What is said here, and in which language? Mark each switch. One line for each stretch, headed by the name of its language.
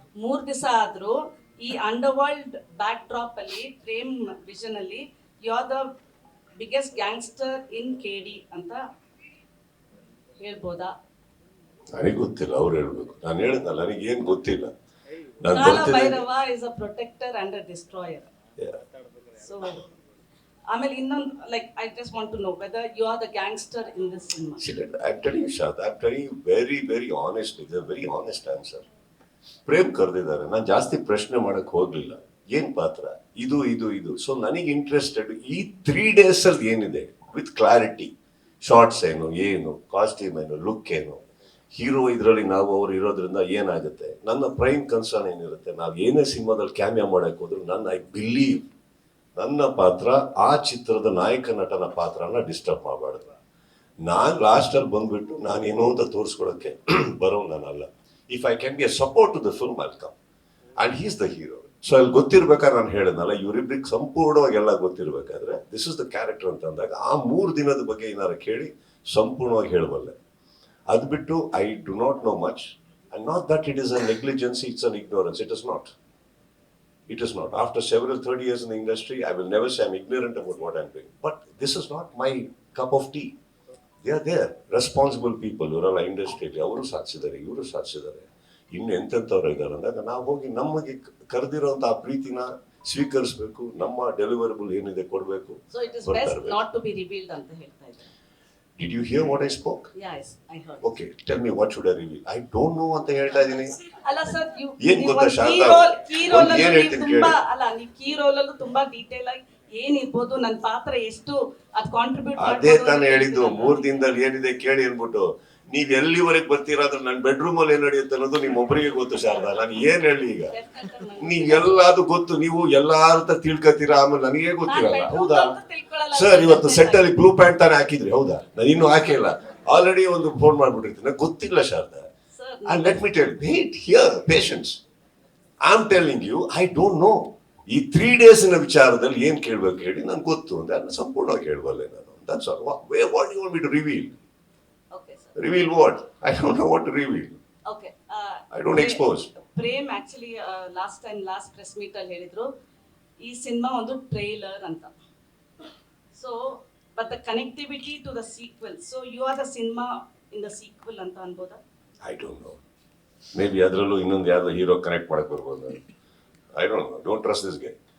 Kannada: 3 ದಿವಸ ಆದ್ರೂ ಈ ಅಂಡರ್ವರ್ಲ್ಡ್ ಬ್ಯಾಕ್ ಡ್ರಾಪ್ ಅಲ್ಲಿ ಪ್ರೇಮ್ ವಿಷನ್ ಅಲ್ಲಿ
English: you are the biggest gangster in KD
Kannada: ಅಂತ ಹೇಳ್ಬೋದಾ? ನನಗೆ ಗೊತ್ತಿಲ್ಲ, ಅವ್ರು ಹೇಳ್ಬೇಕು. ನಾನು ಹೇಳಿದ್ನಲ್ಲ, ನನಗೆ ಏನ್ ಗೊತ್ತಿಲ್ಲ.
English: Kala Bhairava is a protector and a destroyer. So
Kannada: ಆಮೇಲೆ ಇನ್ನೊಂದು,
English: Like I just want to know whether you are the gangster in this cinema. I'm telling you, Shad, I'm telling you very, very honestly. It's a very honest answer.
Kannada: Prem ಕರೆದಿದ್ದಾರೆ, ನಾನು ಜಾಸ್ತಿ ಪ್ರಶ್ನೆ ಮಾಡಕ್ ಹೋಗ್ಲಿಲ್ಲ. ಏನ್ ಪಾತ್ರ ಇದು ಇದು ಇದು. ಸೊ ನನಗೆ ಇಂಟ್ರೆಸ್ಟೆಡ್ ಈ 3 days ಅಲ್ಲಿ ಏನಿದೆ
English: with clarity,
Kannada: ಶಾರ್ಟ್ಸ್ ಏನು ಕಾಸ್ಟ್ಯೂಮ್ ಏನು, ಲುಕ್ ಏನು, ಹೀರೋ ಇದರಲ್ಲಿ ನಾವು ಅವ್ರು ಇರೋದ್ರಿಂದ ಏನಾಗುತ್ತೆ. ನನ್ನ ಪ್ರೈಮ್ ಕನ್ಸರ್ನ್ ಏನಿರುತ್ತೆ, ನಾವು ಏನೇ ಸಿನಿಮಾದಲ್ಲಿ ಕ್ಯಾಮಿಯಾ ಮಾಡಕ್ ಹೋದ್ರು
English: I believe
Kannada: ನನ್ನ ಪಾತ್ರ ಆ ಚಿತ್ರದ ನಾಯಕ ನಟನ ಪಾತ್ರನ ಡಿಸ್ಟರ್ಬ್ ಮಾಡಬಾರ್ದು. ನಾನು ಲಾಸ್ಟಲ್ಲಿ ಬಂದ್ಬಿಟ್ಟು ನಾನೇನೋ ಅಂತ ತೋರಿಸ್ಕೊಳಕ್ಕೆ ಬರೋ ನಾನಲ್ಲ.
English: If I can be a support to the film I'll come and he's the hero.
Kannada: So ಅಲ್ಲಿ ಗೊತ್ತಿರ್ಬೇಕಾದ್ರೆ ನಾನು ಹೇಳಿದ್ನಲ್ಲ, ಇವರಿಬ್ರಿಗೆ ಸಂಪೂರ್ಣವಾಗಿ ಎಲ್ಲ ಗೊತ್ತಿರ್ಬೇಕಾದ್ರೆ
English: this is the character
Kannada: ಅಂತ ಅಂದಾಗ ಆ 3 ದಿನದ ಬಗ್ಗೆ ಏನಾರು ಕೇಳಿ ಸಂಪೂರ್ಣವಾಗಿ ಹೇಳಬಲ್ಲೆ. ಅದು ಬಿಟ್ಟು
English: I do not know much and not that it is a negligence, it's an ignorance. It is not. After several 30 years in the industry, I will never say I'm ignorant about what I'm doing. But this is not my cup of tea. They are there. Responsible people.
Kannada: ಇವರೆಲ್ಲ ಇಂಡಸ್ಟ್ರಿಯಲ್ಲಿ ಅವರು ಸಾಧಿಸಿದ್ದಾರೆ, ಇವರು ಸಾಧಿಸಿದ್ದಾರೆ, ಇನ್ನು ಎಂತೆಂಥವ್ರು ಇದ್ದಾರೆ ಅಂದಾಗ ನಾವು ಹೋಗಿ ನಮಗೆ ಕರೆದಿರೋಂಥ ಆ ಪ್ರೀತಿನ ಸ್ವೀಕರಿಸಬೇಕು. ನಮ್ಮ ಡೆಲಿವರಬಲ್ ಏನಿದೆ ಕೊಡಬೇಕು.
English: so it is best not to be revealed
Kannada: ಅಂತ ಹೇಳ್ತಾ ಇದ್ದಾರೆ.
English: Did you hear what I spoke? Yes, I heard. Okay, tell me what should I reveal? I don't know
Kannada: ಅಂತ ಹೇಳ್ತಾ ಇದ್ದೀನಿ. ಅಲ್ಲ ಸರ್, ಏನ್ ಗೊತ್ತಾ ಶಾರದಾ,
English: key role
Kannada: ಏನ್ ಹೇಳ್ತೀನಿ ಕೇಳಿ. ಅಲ್ಲ, ನೀವು ಕೀ ರೋಲ್ ಅಲ್ಲೂ ತುಂಬಾ ಡೀಟೇಲ್ ಆಗಿ ಏನಿರ್ಬೋದು, ನನ್ನ ಪಾತ್ರ ಎಷ್ಟು ಅದು ಕಾಂಟ್ರಿಬ್ಯೂಟ್ ಅದೇ ತಾನೇ ಹೇಳಿದ್ದು. 3 ದಿನದಲ್ಲಿ ಏನಿದೆ ಕೇಳಿ ಅನ್ಬಿಟ್ಟು ನೀವ್ ಎಲ್ಲಿವರೆಗೆ ಬರ್ತೀರಾ ಅಂದ್ರೆ ನನ್ನ ಬೆಡ್ರೂಮ್ ಅಲ್ಲಿ ಏನ್ ನಡೆಯುತ್ತೆ ಅನ್ನೋದು ನಿಮ್ಮೊಬ್ಬರಿಗೆ ಗೊತ್ತು ಶಾರದಾ. ನಾನು ಏನ್ ಹೇಳಿ ಈಗ, ನೀವ್ ಎಲ್ಲಾದು ಗೊತ್ತು, ನೀವು ಎಲ್ಲಾರ ತಿಳ್ಕೊತೀರಾ, ಆಮೇಲೆ ನನಗೆ ಗೊತ್ತಿರಲ್ಲ. ಹೌದಾ ಸರ್, ಇವತ್ತು ಸೆಟ್ ಅಲ್ಲಿ ಬ್ಲೂ ಪ್ಯಾಂಟ್ ತಾನೇ ಹಾಕಿದ್ರಿ, ಹೌದಾ? ನಾನು ಇನ್ನೂ ಹಾಕಿಲ್ಲ, ಆಲ್ರೆಡಿ ಒಂದು ಫೋನ್ ಮಾಡ್ಬಿಟ್ಟಿರ್ತೀನಿ, ನಂಗೆ ಗೊತ್ತಿಲ್ಲ Sharada.
English: And let me tell, wait here, patience. I am telling you, I don't know.
Kannada: ಈ 3 days ವಿಚಾರದಲ್ಲಿ ಏನ್ ಕೇಳ್ಬೇಕು ಹೇಳಿ, ನನ್ಗೆ ಗೊತ್ತು ಅಂದ್ರೆ ಅದನ್ನ ಸಂಪೂರ್ಣವಾಗಿ ಹೇಳ್ಬಲ್ಲೆ ನಾನು.
English: That's all. What do you want me to reveal? Okay, sir. Reveal what? I don't know what to reveal. Okay. I don't expose.
Kannada: Prem actually last press meet ಅಲ್ಲಿ ಹೇಳಿದ್ರು ಈ ಸಿನಿಮಾ ಒಂದು ಟ್ರೈಲರ್ ಅಂತ.
English: so but the connectivity to the sequel, so you are the cinema in the sequel
Kannada: ಅಂತ ಅನ್ಬೋದಾ?
English: I don't know.
Kannada: Maybe ಅದರಲ್ಲೂ ಇನ್ನೊಂದು ಯಾವ್ದೋ hero connect ಮಾಡಕ್ ಬರ್ಬೋದು.
English: I don't know. Don't trust this guy.